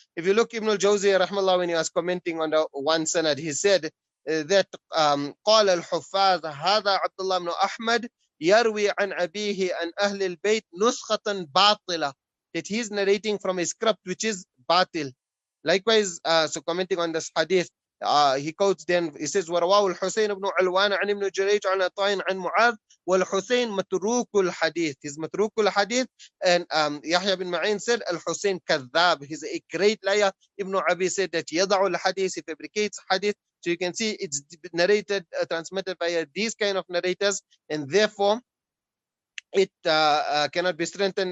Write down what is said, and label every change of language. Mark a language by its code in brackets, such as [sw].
[en] If you look, Ibn al-Jawzi rahmallah, when he was commenting on the one sanad, he said that [ar] قال الحفاظ هذا عبد الله بن أحمد يروي عن أبيه عن أهل البيت نسخة باطلة, [en] that he's narrating from a script which is batil. Likewise, so commenting on this hadith, he quotes then, he says [ar] ورواه الحسين بن علوان عن ابن جريج عن عطاء عن معاذ والحسين متروك الحديث. [en] He's [ar] متروك الحديث. [en] And Yahya bin Ma'in said al-Husayn kadhab, he's a great liar. Ibn Abi said that [ar] يضع الحديث, [en] he fabricates hadith. So you can see it's narrated, transmitted by these kind of narrators, and therefore it cannot be strengthened.